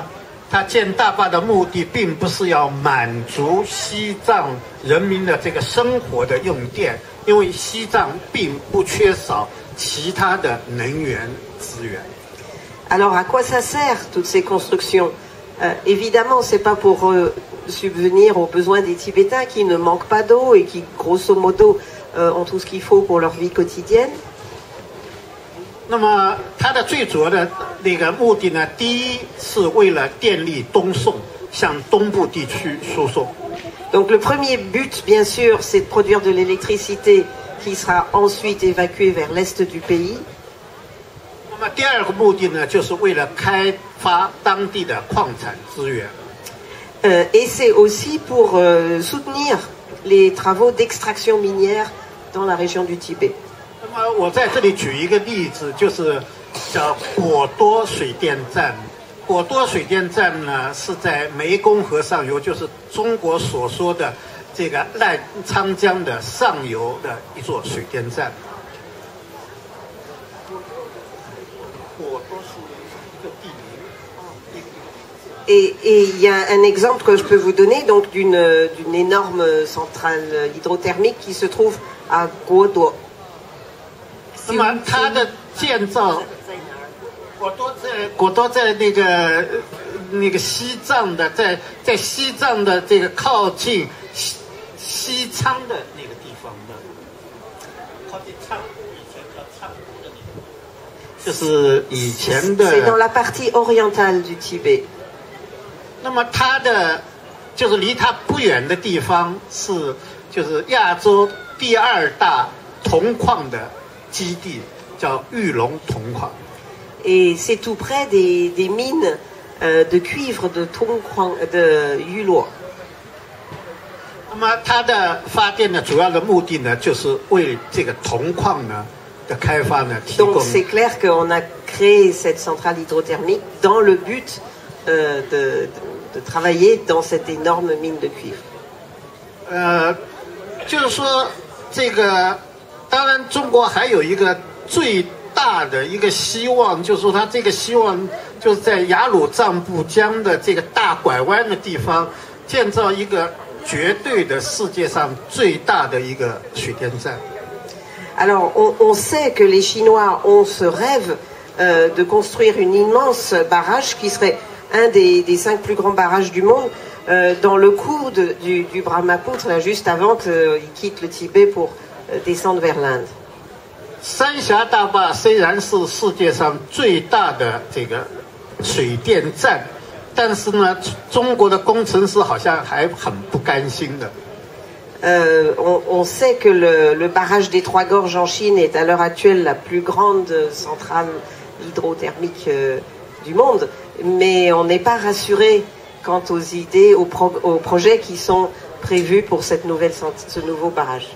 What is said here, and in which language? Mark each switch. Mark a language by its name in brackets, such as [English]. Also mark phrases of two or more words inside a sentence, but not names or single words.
[Chinese] 它建大坝的目的并不是要满足西藏人民的这个生活的用电，因为西藏并不缺少其他的能源资源。 [French] Alors à quoi ça sert toutes ces constructions? Évidemment, c'est pas pour subvenir aux besoins des Tibétains qui ne manquent pas d'eau et qui, grosso modo, ont tout ce qu'il faut pour leur vie quotidienne. [Chinese] 那么它的最主要的那个目的呢，第一是为了电力东送，向东部地区输送。 [French] Donc le premier but, bien sûr, c'est de produire de l'électricité qui sera ensuite évacuée vers l'est du pays. [Chinese] 那么第二个目的呢，就是为了开发当地的矿产资源。 [French] Et c'est aussi pour soutenir les travaux d'extraction minière dans la région du Tibet. [Chinese] 那么我在这里举一个例子，就是叫果多水电站。果多水电站呢是在湄公河上游，就是中国所说的这个澜沧江的上游的一座水电站。果多是一个地名。 [French] Et il y a un exemple que je peux vous donner donc d'une énorme centrale hydrothermique qui se trouve à Guoduo. [Chinese] 那么它的建造，果多在那个西藏的，在西藏的这个靠近西昌的那个地方的，靠近昌湖，以前叫昌湖的地方，就是以前的。 [French] C'est dans la partie orientale du Tibet. [Chinese] 那么它的就是离它不远的地方就是亚洲第2大铜矿的基地，叫玉龙铜矿。 [French] Et c'est tout près des mines de cuivre de Yulor. [Chinese] 那么它的发电的主要的目的呢，就是为这个铜矿呢的开发呢提供。 [French] Donc c'est clair qu'on a créé cette centrale hydrothermique dans le but de travailler dans cette énorme mine de cuivre. [Chinese] 就是说这个，当然中国还有一个最大的一个希望，就是说它这个希望就是在雅鲁藏布江的这个大拐弯的地方建造一个绝对的世界上最大的一个水电站。 [French] Alors on sait que les Chinois ont ce rêve de construire une immense barrage qui serait un des 5 plus grands barrages du monde dans le cours du Brahmaputra, là, juste avant qu'ils quittent le Tibet pour descendre vers l'Inde. [Chinese] 三峡大坝虽然是世界上最大的这个水电站，但是呢，中国的工程师好像还很不甘心的。 [French] On sait que le barrage des Trois Gorges en Chine est à l'heure actuelle la plus grande centrale hydrothermique du monde, mais on n'est pas rassuré quant aux idées, aux projets qui sont prévus pour ce nouveau barrage.